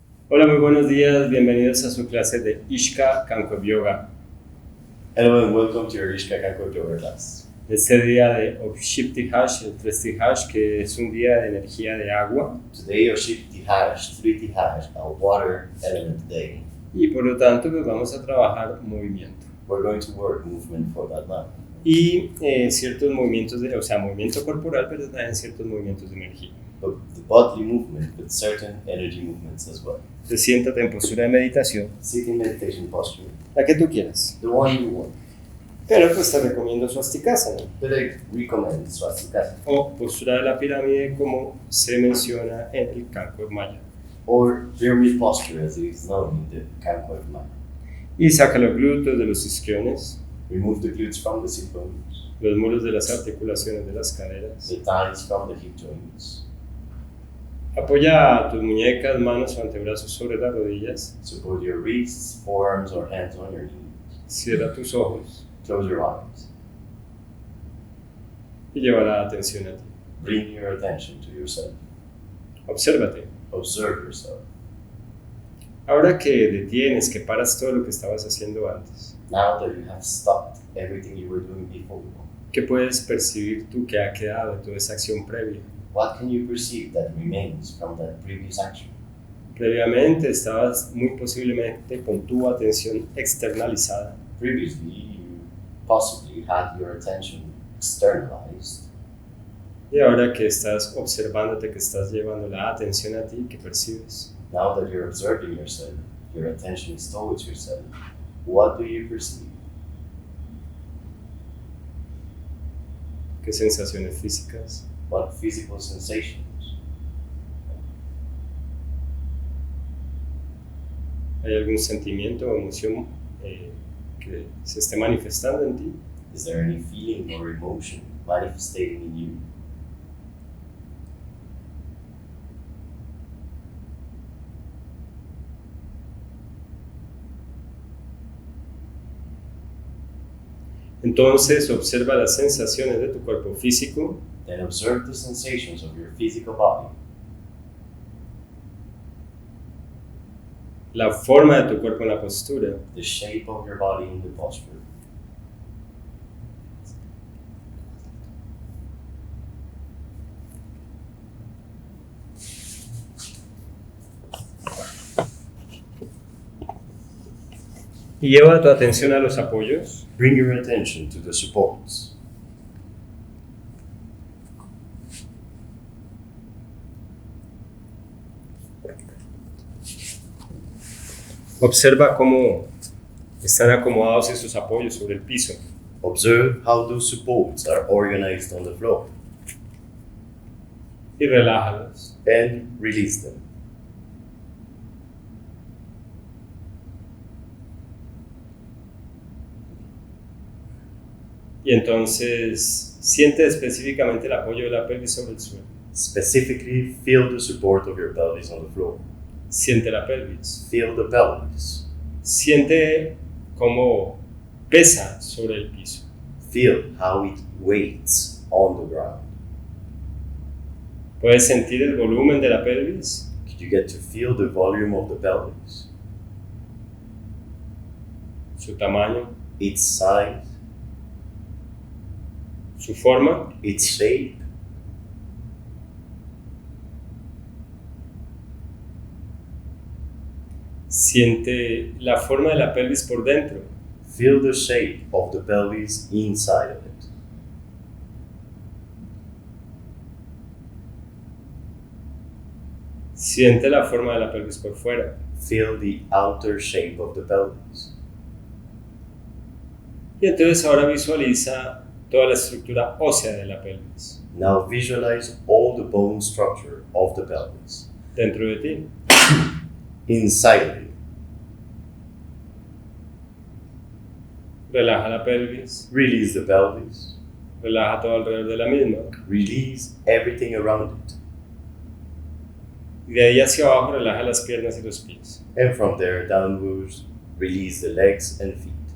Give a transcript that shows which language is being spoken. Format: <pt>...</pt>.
<es>Hola, muy buenos días, bienvenidos a su clase de IKY Kankuebs Yoga.</es> <en>Hello and welcome to your Kankuebs Yoga class.</en> <es>Este día de Tijax, el 3 Tijax, que es un día de energía de agua.</es> <en>Today your Tijax, 3 Tijax, a water element day.</en> <es>Y por lo tanto, pues vamos a trabajar movimiento.</es> <en>We're going to work movement for that month.</en> <es>Y ciertos movimientos, movimiento corporal, pero también ciertos movimientos de energía.</es> <en>But the bodily movement with certain energy movements as well.</en> <es>Te siéntate en postura de meditación.</es> <en>Sitting meditation posture.</en> <es>La que tú quieras.</es> <en>The one you want.</en> <es>Pero pues te recomiendo swastikasana.</es> <en>But I recommend swastikasana.</en> <es>O postura de la pirámide, como se menciona en el Kankuebs maya.</es> <en>Or pyramid posture as it is known in the Kankuebs maya.</en> <es>Y saca los glúteos de los isquiones.</es> <en>Remove the glutes from the sit bones.</en> <es>Los muros de las articulaciones de las caderas.</es> <en>The thighs from the hip joints.</en> <es>Apoya tus muñecas, manos o antebrazos sobre las rodillas.</es> <en>Support your wrists, forearms or hands on your knees.</en> <es>Cierra tus ojos.</es> <en>Close your eyes.</en> <es>Y lleva la atención a ti.</es> <en>Bring your attention to yourself.</en> <es>Obsérvate.</es> <en>Observe yourself.</en> <es>Ahora que detienes, que paras todo lo que estabas haciendo antes,</es> <en>Now that you have stopped everything you were doing before,</en> <es>¿qué puedes percibir tú que ha quedado de toda esa acción previa?</es> <en>what can you perceive that remains from that previous action?</en> <es>Previamente estabas muy posiblemente con tu atención externalizada.</es> <en>Previously, you possibly had your attention externalized.</en> <es>Y ahora que estás observándote, que estás llevando la atención a ti, ¿qué percibes?</es> <en>Now that you're observing yourself, your attention is towards yourself, what do you perceive?</en> <es>¿Qué sensaciones físicas?</es> <en>What physical sensations?</en> <es>¿Hay algún sentimiento o emoción que se esté manifestando en ti?</es> <en>Is there any feeling or emotion manifesting in you?</en> <es>Entonces observa las sensaciones de tu cuerpo físico.</es> <en>Then observe the sensations of your physical body.</en> <es>La forma de tu cuerpo en la postura.</es> <en>The shape of your body in the posture.</en> <es>Y lleva tu atención a los apoyos.</es> <en>Bring your attention to the supports.</en> <es>Observa cómo están acomodados esos apoyos sobre el piso.</es> <en>Observe how those supports are organized on the floor</en> <es>Y relájalos.</es> <en>and release them.</en> <es>Y entonces siente específicamente el apoyo de la pelvis sobre el suelo.</es> <en>Specifically, feel the support of your pelvis on the floor.</en> <es>Siente la pelvis.</es> <en>Feel the pelvis.</en> <es>Siente cómo pesa sobre el piso.</es> <en>Feel how it weights on the ground.</en> <es>¿Puedes sentir el volumen de la pelvis?</es> <en>Could you get to feel the volume of the pelvis?</en> <es>Su tamaño,</es> <en>Its size,</en> <es>su forma.</es> <en>its shape.</en> <es>Siente la forma de la pelvis por dentro.</es> <en>Feel the shape of the pelvis inside of it.</en> <es>Siente la forma de la pelvis por fuera.</es> <en>Feel the outer shape of the pelvis.</en> <es>Y entonces ahora visualiza toda la estructura ósea de la pelvis</es> <en>Now visualize all the bone structure of the pelvis</en> <es>dentro de ti.</es> <en>inside of you.</en> <es>Relaja la pelvis.</es> <en>Release the pelvis.</en> <es>Relaja todo alrededor de la misma.</es> <en>Release everything around it.</en> <es>Y de ahí hacia abajo relaja las piernas y los pies.</es> <en>And from there downwards, release the legs and feet.</en>